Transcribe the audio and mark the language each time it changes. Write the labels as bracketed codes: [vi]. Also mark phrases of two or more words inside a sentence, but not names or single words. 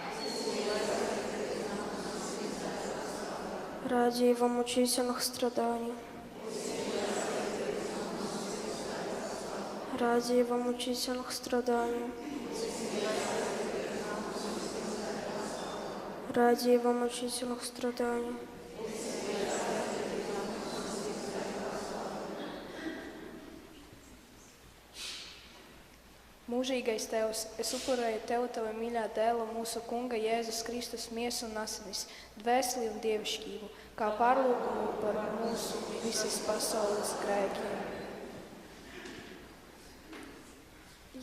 [ru] Ради Его мучительных страданий. Ради Его мучительных страданий. Ради Его мучительных страданий. [lv] Mūžīgais Tevs, es upurēju Tev, Tava mīļā dēla, mūsu Kunga Jēzus Kristus miesu un asinis, dvēseli un dievišķību, kā pārlūgumu par mūsu visas pasaules grēkiem.